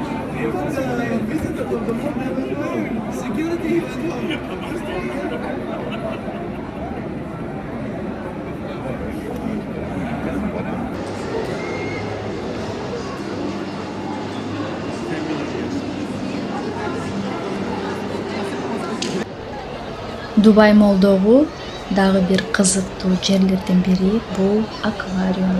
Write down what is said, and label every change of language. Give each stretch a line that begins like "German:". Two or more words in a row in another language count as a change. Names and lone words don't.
English: Even the visitor of the mall went home. Security went home.
Kyrgyz: Дубай молдогу дагы бир кызыктуу жерлерден бири бул аквариум.